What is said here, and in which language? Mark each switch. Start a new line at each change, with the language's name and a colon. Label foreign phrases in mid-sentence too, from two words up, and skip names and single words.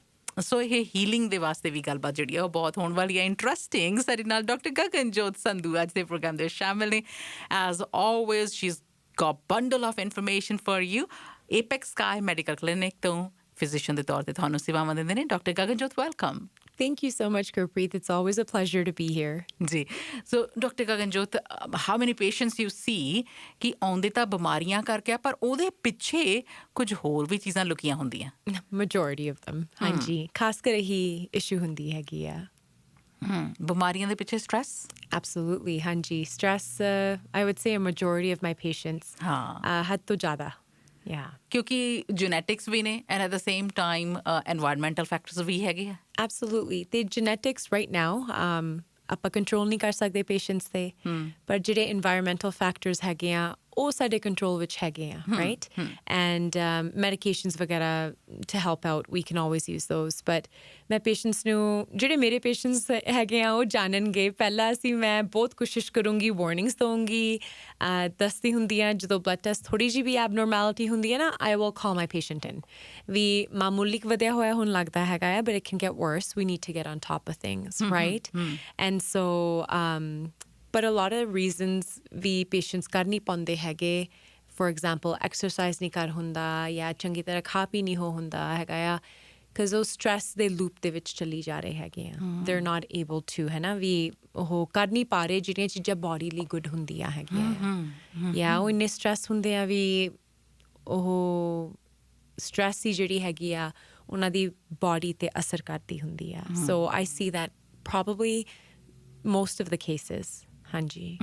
Punjabi: ਸੋ ਇਹ ਹੀਲਿੰਗ ਦੇ ਵਾਸਤੇ ਵੀ ਗੱਲਬਾਤ ਜਿਹੜੀ ਆ ਉਹ ਬਹੁਤ ਹੋਣ ਵਾਲੀ ਹੈ ਇੰਟਰਸਟਿੰਗ। ਸਾਡੇ ਨਾਲ ਡਾਕਟਰ ਗਗਨਜੋਤ ਸੰਧੂ ਅੱਜ ਦੇ ਪ੍ਰੋਗਰਾਮ ਦੇ ਸ਼ਾਮਿਲ ਨੇ।
English: As always she is got bundle of information for you.
Punjabi: ਏਪੈਕਸ ਸਕਾਈ ਮੈਡੀਕਲ ਕਲੀਨਿਕ ਤੋਂ ਫਿਜ਼ੀਸ਼ੀਅਨ ਦੇ ਤੌਰ 'ਤੇ ਤੁਹਾਨੂੰ ਸੇਵਾਵਾਂ ਦਿੰਦੇ ਨੇ ਡਾਕਟਰ ਗਗਨਜੋਤ। ਵੈਲਕਮ।
English: Thank you so much, Gurpreet. It's always a pleasure to be here.
Punjabi: ਜੀ, ਸੋ ਡਾਕਟਰ ਗਗਨਜੋਤ,
English: how many patients you see
Punjabi: ਕਿ ਆਉਂਦੇ ਤਾਂ ਬਿਮਾਰੀਆਂ ਕਰਕੇ ਆ, ਪਰ ਉਹਦੇ ਪਿੱਛੇ ਕੁਝ ਹੋਰ ਵੀ ਚੀਜ਼ਾਂ ਲੁਕੀਆਂ ਹੁੰਦੀਆਂ?
English: Majority of them.
Punjabi: ਹਾਂਜੀ, ਖਾਸ ਕਰ ਇਹੀ ਇਸ਼ੂ ਹੁੰਦੀ ਹੈਗੀ ਆ। ਬਿਮਾਰੀਆਂ ਦੇ ਪਿੱਛੇ ਸਟਰੈਸ?
English: Absolutely, ਹਾਂਜੀ। Stress, I would say a majority of my patients,
Punjabi: ਹੱਦ ਤੋਂ ਜ਼ਿਆਦਾ। Yeah. ਕਿਉਂਕਿ ਜੈਨੇਟਿਕਸ ਵੀ ਨੇ,
English: and at the same time environmental factors
Punjabi: ਵੀ ਹੈਗੇ ਆ।
English: Absolutely. ਤੇ genetics right now,
Punjabi: ਆਪਾਂ ਕੰਟਰੋਲ ਨਹੀਂ ਕਰ ਸਕਦੇ ਪੇਸ਼ੈਂਟਸ 'ਤੇ, ਪਰ ਜਿਹੜੇ
English: environmental factors
Punjabi: ਹੈਗੇ ਆ ਉਹ ਸਾਡੇ ਕੰਟਰੋਲ ਵਿੱਚ ਹੈਗੇ ਆ,
English: right? And medications ਵਗੈਰਾ to help out, we can always use those.
Punjabi: But ਮੈਂ ਪੇਸ਼ੈਂਟਸ ਨੂੰ, ਜਿਹੜੇ ਮੇਰੇ ਪੇਸ਼ੈਂਟਸ ਹੈਗੇ ਆ ਉਹ ਜਾਣਨਗੇ, ਪਹਿਲਾਂ ਮੈਂ ਬਹੁਤ ਕੋਸ਼ਿਸ਼ ਕਰੂੰਗੀ, ਵਾਰਨਿੰਗਸ ਦਊਂਗੀ, ਦੱਸਦੀ ਹੁੰਦੀ ਆ ਜਦੋਂ ਬਲੱਡ ਟੈਸਟ ਥੋੜ੍ਹੀ ਜਿਹੀ ਵੀ ਐਬਨੋਰਮੈਲਿਟੀ ਹੁੰਦੀ ਹੈ ਨਾ,
English: I will call my patient in.
Punjabi: ਵੀ ਮਾਮੂਲੀ ਵਧਿਆ ਹੋਇਆ ਹੁਣ ਲੱਗਦਾ ਹੈਗਾ ਆ,
English: but it can get worse. We need to get on top of things, right? And so but a lot of reasons ਵੀ patients
Punjabi: ਕਰ ਨਹੀਂ ਪਾਉਂਦੇ ਹੈਗੇ।
English: For example,
Punjabi: exercise ਨਹੀਂ ਕਰ ਹੁੰਦਾ, ਜਾਂ ਚੰਗੀ ਤਰ੍ਹਾਂ ਖਾ ਪੀ ਨਹੀਂ ਹੁੰਦਾ ਹੈਗਾ ਆ, because ਉਹ stress ਦੇ loop ਦੇ ਵਿੱਚ ਚੱਲੀ ਜਾ ਰਹੇ ਹੈਗੇ ਆ।
English: They're not able to,
Punjabi: ਹੈ ਨਾ, ਵੀ ਉਹ ਕਰ ਨਹੀਂ ਪਾ ਰਹੇ ਜਿਹੜੀਆਂ ਚੀਜ਼ਾਂ body ਲਈ good ਹੁੰਦੀਆਂ ਹੈਗੀਆਂ ਆ। ਜਾਂ ਉਹ ਇੰਨੇ stress ਹੁੰਦੇ ਆ ਵੀ ਉਹ ਸਟ੍ਰੈਸ ਹੀ ਜਿਹੜੀ ਹੈਗੀ ਆ ਉਹਨਾਂ ਦੀ ਬੋਡੀ 'ਤੇ ਅਸਰ ਕਰਦੀ ਹੁੰਦੀ ਆ ਸੋ
English: I see that probably most of the cases
Punjabi: ਹਾਂਜੀ